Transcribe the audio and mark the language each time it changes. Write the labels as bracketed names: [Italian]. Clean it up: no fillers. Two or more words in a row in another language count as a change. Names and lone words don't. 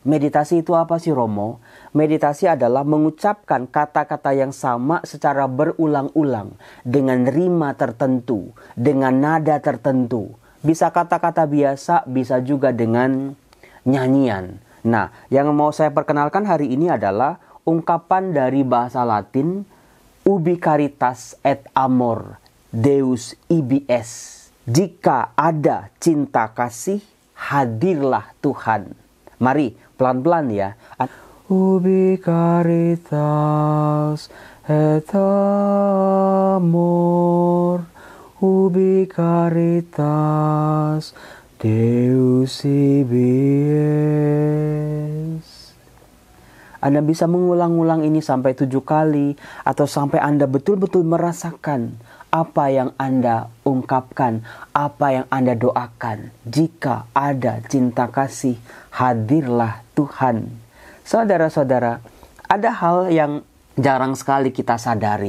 [Indonesian] Meditasi itu apa sih, Romo? Meditasi adalah mengucapkan kata-kata yang sama secara berulang-ulang dengan rima tertentu, dengan nada tertentu. Bisa kata-kata biasa, bisa juga dengan nyanyian. Nah, yang mau saya perkenalkan hari ini adalah ungkapan dari bahasa Latin [Latin] Ubi caritas et amor Deus ibis. [Indonesian] Jika ada cinta kasih, hadirlah Tuhan. Mari, pelan-pelan ya. [Latin] Ubi caritas et amor, ubi caritas Deus ibis. [Indonesian] Anda bisa mengulang-ulang ini sampai 7 kali, atau sampai Anda betul-betul merasakan apa yang Anda ungkapkan, apa yang Anda doakan. Jika ada cinta kasih, hadirlah Tuhan. Saudara-saudara, ada hal yang jarang sekali kita sadari.